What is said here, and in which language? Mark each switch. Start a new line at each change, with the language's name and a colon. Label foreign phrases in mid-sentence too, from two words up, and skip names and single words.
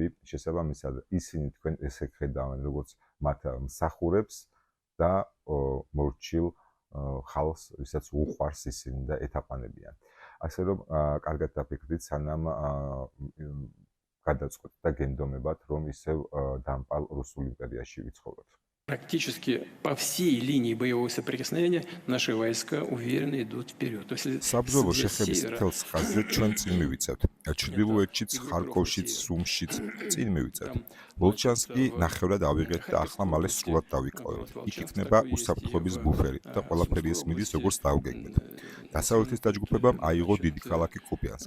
Georgian: შესაბამისად, ისინი თქვენ ესე ხედავენ, როგორც მათ მსახურებს და მორჩილ ხალხს, ვისაც უყვარს ისინი და ეთაყვანებიან. ასე რომ, კარგად დაფიქრდით, სანამ გადაწყვეტთ და გენდომებათ, რომ ისევ დამპალ რუსულ იმპერიაში ვიცხოვროთ.
Russian: Практически по всей линии боевого соприкосновения наши войска уверенно идут вперед. То есть
Georgian: საბრძოლო შეხების მთელს ხაზზე ჩვენ წინ მივიწევთ. ჩრდილოეთშიც, ხარკოვშიც, სუმშიც წინ მივიწევთ. ვოლჩანსკი ნახევრად ავიღეთ და ახლა მალე სრულად დავიკავებთ. იქ იქნება უსაფრთხოების ბუფერი და ყველაფერი ეს მიდის როგორც დავგეგმეთ. დასავლეთის დაჯგუფებამ აიღო დიდი ქალაქი კუპიანსკი.